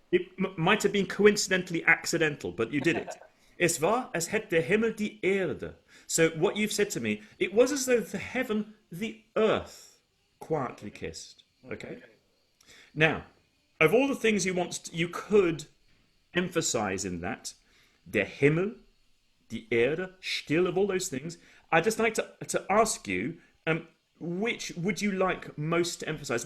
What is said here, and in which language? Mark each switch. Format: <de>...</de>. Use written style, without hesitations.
<en>It might have been coincidentally accidental, but you did it.</en> <de>Es war, als hätt der Himmel die Erde.</de> <en>So what you've said to me, it was as though the heaven, the earth, quietly kissed. Okay? Now, of all the things you could emphasize in that,</en> <de>der Himmel, die Erde,</de> <en>still, of all those things, I'd just like to ask you, which would you like most to emphasize?</en>